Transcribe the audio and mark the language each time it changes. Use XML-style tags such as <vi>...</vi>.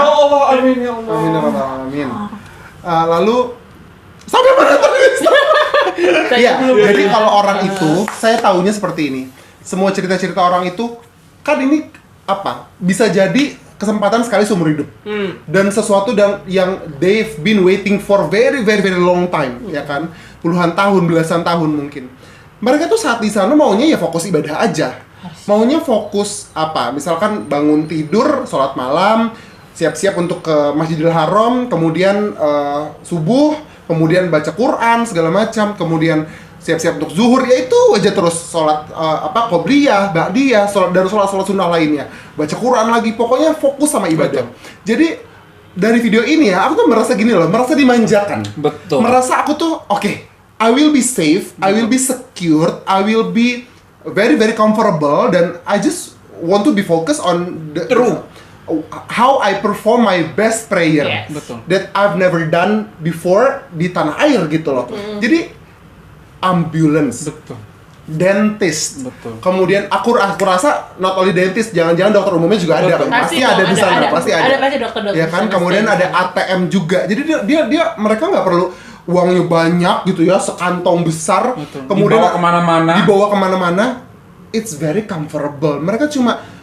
<id>Ya Allah, amin ya Allah. Amin ya rabbal alamin. Lalu sampai mana tadi? Iya, jadi kalau orang itu, saya tahunya seperti ini. Semua cerita-cerita orang itu kan ini bisa jadi kesempatan sekali seumur hidup. Dan sesuatu yang</id> <en>they've been waiting for very very very long time,</en> <id>ya kan? Puluhan tahun, belasan tahun mungkin. Mereka tuh saat di sana maunya ya fokus ibadah aja. Maunya fokus misalkan bangun tidur, sholat malam, siap-siap untuk ke Masjidil Haram, kemudian subuh, kemudian baca Quran segala macam, kemudian siap-siap untuk zuhur, ya itu aja terus sholat qobliyah, ba'diyah, sholat sunnah lainnya, baca Quran lagi, pokoknya fokus sama ibadah. Jadi dari video ini ya, aku tuh merasa gini loh, merasa dimanjakan. Betul. Merasa aku tuh</id> <en>I will be safe, I will be secured, I will be very very comfortable, dan I just want to be focused on how I perform my best prayer that I've never done before</en> <id>di tanah air gitu loh. Jadi ambulance, dentist, kemudian aku rasa</id> <en>not only dentist,</en> <id>jangan-jangan dokter umumnya juga ada, pasti ada di sana, pasti ada dokter ya kan. Kemudian ada ATM juga, jadi dia mereka nggak perlu uangnya banyak gitu ya, sekantong besar. kemudian dibawa kemana-mana,</id> <en>it's very comfortable.</en> <id>Mereka cuma</id>